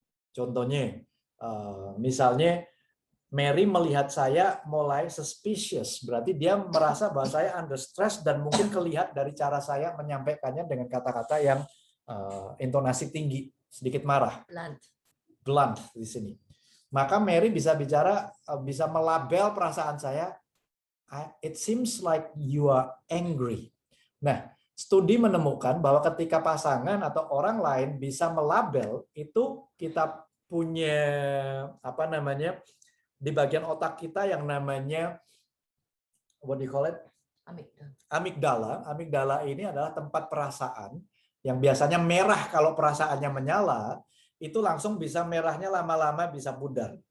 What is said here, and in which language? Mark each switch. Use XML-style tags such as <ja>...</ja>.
<id>Contohnya, misalnya Mary melihat saya mulai suspicious, berarti dia merasa bahwa saya under stress dan mungkin kelihatan dari cara saya menyampaikannya dengan kata-kata yang intonasi tinggi, sedikit marah. Blunt di sini. Maka Mary bisa bicara, bisa melabel perasaan saya,</id> <en>it seems like you are angry.</en> <id>Nah, studi menemukan bahwa ketika pasangan atau orang lain bisa melabel, itu kita punya apa namanya, di bagian otak kita yang namanya</id> <en>what do you call it?</en> <id>Amigdala. Amigdala ini adalah tempat perasaan yang biasanya merah kalau perasaannya menyala, itu langsung bisa merahnya lama-lama bisa pudar.</id>